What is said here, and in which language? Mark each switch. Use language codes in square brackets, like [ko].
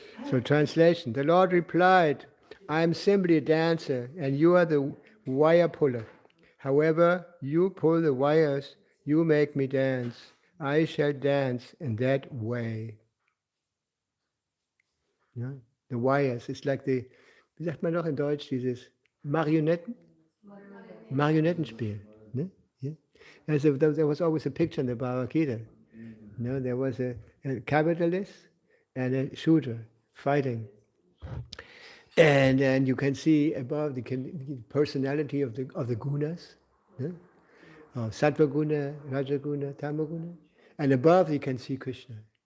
[en] So translation, the Lord replied, I am simply a dancer and you are the wire puller. However you pull the wires, you make me dance. I shall dance in that way. [de] Ja? [en] The wires, it's like the, [de] wie sagt man noch in Deutsch, dieses Marionettenspiel. Ne? Yeah. [en] There was always a picture in the Bhagavad Gita. There was a capitalist and a shooter fighting. And you can see above the personality of the gunas, Sattva guna, Raja guna, Tama guna, and above you can see Krishna.